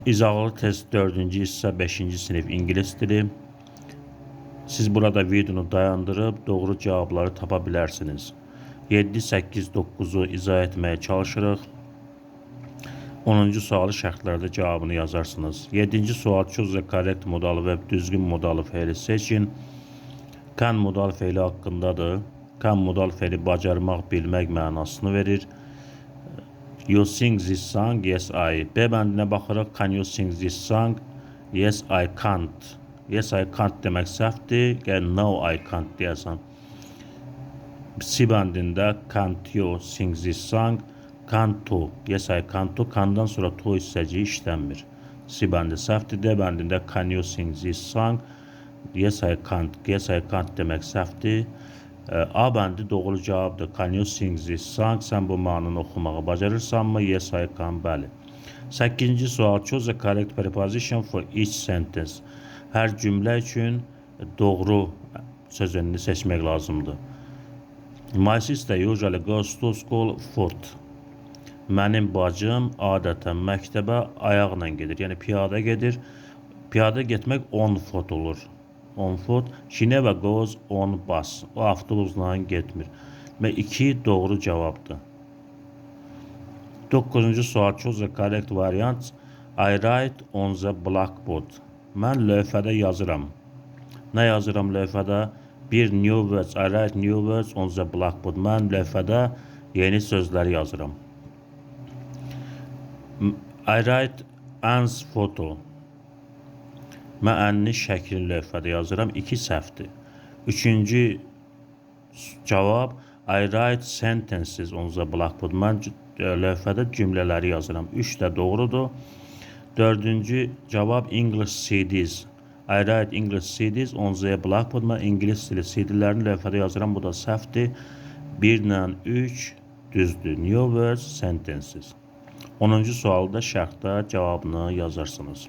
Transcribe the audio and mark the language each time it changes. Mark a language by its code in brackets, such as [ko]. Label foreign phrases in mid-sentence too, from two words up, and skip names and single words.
[az] İzahlı test 4-cü hissə 5-ci sinif ingilis dili. Siz burada videonu dayandırıb doğru cavabları tapa bilərsiniz. 7, 8, 9-u izah etməyə çalışırıq. 10-cu sualı şərtlərdə cavabını yazarsınız. 7-ci sual [en] choose the correct [az] modalı və düzgün modalı feili seçin. Can modal feili haqqındadır. Can modal feili bacarmaq, bilmək mənasını verir. [en] You sing this song? Yes, I. [az] B bəndinə baxırıq. [en] Can you sing this song? Yes, I can't. Yes, I can't [az] demək səhvdir. [en] No, I can't deyəsən. [az] C bəndində [en] can't you sing this song? Can't to. Yes, I can't to. [az] Can'dan sonra to hissəciyi işlənmir. C bəndi səhvdir. D bəndində [en] can you sing this song? [az] Yes, I can't. Yes, I can't demək səhvdir. A bəndi doğru cavabdır. [en] Can you sing this song? [az] Sən bu mahnını oxumağı bacarırsanmı? [en] Yes, I can. [az] Bəli. 8-ci sual. [en] Choose the correct preposition for each sentence. [az] Hər cümlə üçün doğru sözünü seçmək lazımdır. [en] My sister usually goes to school foot. [az] Mənim bacım adətən məktəbə ayaqla gedir. Yəni piyada gedir. Piyada getmək 10 foot olur. [en] 10 foot. She never goes on bus. [az] O avtobusla getmir. Və 2 doğru cavabdır. 9-cu sual. [en] Choose the correct variant. I write on the blackboard. [az] Mən lövhədə yazıram. Nə yazıram lövhədə? [en] Bir new words. I write new words on the blackboard. [az] Mən lövhədə yeni sözlər yazıram. [en] I write Anne's photo. [az] Mən Anne'nin şəklini lövhədə yazıram. 2 səhvdir. 3-cü cavab [en] I write sentences on the blackboard. [az] Mən lövhədə cümlələri yazıram. 3 də doğrudur. 4-cü cavab [en] English CDs. I write English CDs on the blackboard. [az] Mən İngilis dili CD-lərini lövhədə yazıram. Bu da səhvdir. 1 ilə 3 düzdür. [en] New words, sentences. [az] 10-cu sualda şərtdə cavabını yazarsınız.